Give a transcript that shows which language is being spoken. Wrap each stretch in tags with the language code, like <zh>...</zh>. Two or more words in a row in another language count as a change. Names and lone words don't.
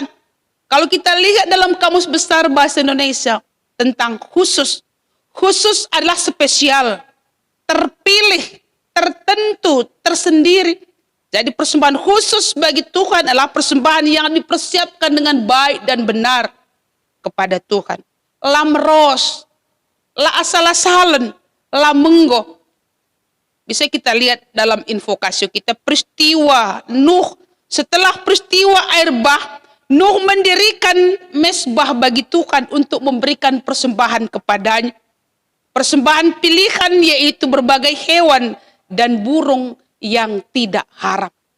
<id>Kalau kita lihat dalam Kamus Besar Bahasa Indonesia tentang khusus, khusus adalah spesial, terpilih, tertentu, tersendiri. Jadi persembahan khusus bagi Tuhan adalah persembahan yang dipersiapkan dengan baik dan benar kepada Tuhan.</id> <btx>Lamros, la asal-asalan, la menggo.</btx> <id>Bisa kita lihat dalam invokasi kita peristiwa Nuh. Setelah peristiwa air bah, Nuh mendirikan mesbah bagi Tuhan untuk memberikan persembahan kepadanya. Persembahan pilihan yaitu berbagai hewan dan burung yang tidak harap.</id>